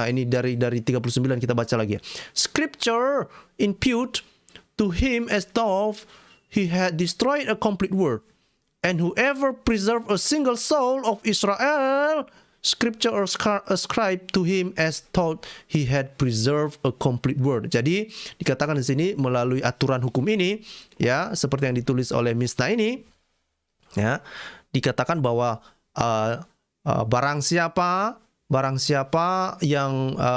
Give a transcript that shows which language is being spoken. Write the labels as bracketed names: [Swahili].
[Indonesian] Nah, ini dari 39 kita baca lagi ya. [English] Scripture impute to him as though he had destroyed a complete world. And whoever preserved a single soul of Israel, Scripture ascribed to him as thought he had preserved a complete world. [Indonesian] Jadi dikatakan di sini melalui aturan hukum ini, ya, seperti yang ditulis oleh Mishnah ini, ya, dikatakan bahwa barang siapa yang